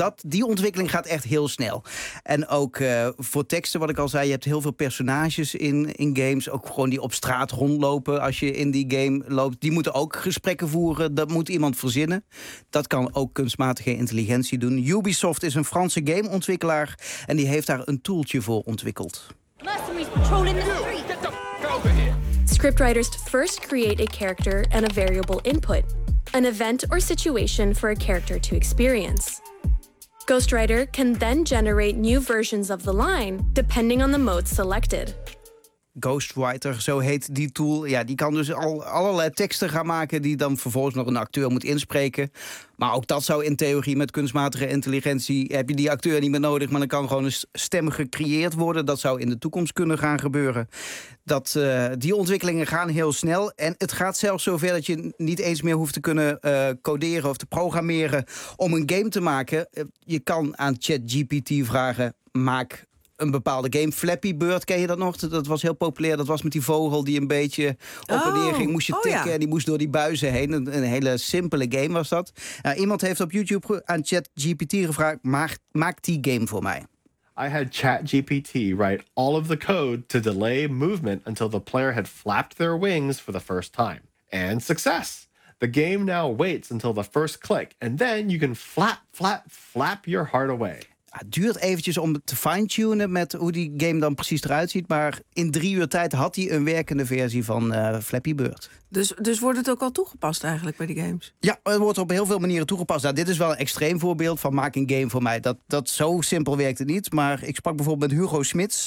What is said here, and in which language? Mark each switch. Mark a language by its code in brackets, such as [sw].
[nl] Die ontwikkeling gaat echt heel snel. En ook voor teksten, wat ik al zei, je hebt heel veel personages in games. Ook gewoon die op straat rondlopen als je in die game loopt. Die moeten ook gesprekken voeren. Dat moet iemand verzinnen. Dat kan ook kunstmatige intelligentie doen. Ubisoft Ubisoft is een Franse gameontwikkelaar en die heeft daar een tooltje voor ontwikkeld. [en] Mercenaries patrolling the street. Scriptwriters first create a character and a variable input, an event or situation for a character to experience. Ghostwriter can then generate new versions of the line depending on the mode selected. [nl] Ghostwriter, zo heet die tool. Ja, die kan dus al allerlei teksten gaan maken die dan vervolgens nog een acteur moet inspreken. Maar ook dat zou in theorie met kunstmatige intelligentie, heb je die acteur niet meer nodig, maar dan kan gewoon een stem gecreëerd worden. Dat zou in de toekomst kunnen gaan gebeuren. Die ontwikkelingen gaan heel snel. En het gaat zelfs zover dat je niet eens meer hoeft te kunnen coderen of te programmeren om een game te maken. Je kan aan ChatGPT vragen, maak een bepaalde game. Flappy Bird, ken je dat nog? Dat was heel populair. Dat was met die vogel die een beetje op en neer ging. Moest je tikken en die moest door die buizen heen. Een hele simpele game was dat. Iemand heeft op YouTube aan ChatGPT gevraagd, maak die game voor mij. [en] I had ChatGPT write all of the code to delay movement until the player had flapped their wings for the first time. And success! The game now waits until the first click. And then you can flap your heart away. [nl] Het duurt eventjes om te fine-tunen met hoe die game dan precies eruit ziet. Maar in 3 uur tijd had hij een werkende versie van Flappy Bird. Dus wordt het ook al toegepast eigenlijk bij die games? Ja, het wordt op heel veel manieren toegepast. Nou, dit is wel een extreem voorbeeld van maak een game voor mij. Dat zo simpel werkt het niet. Maar ik sprak bijvoorbeeld met Hugo Smits.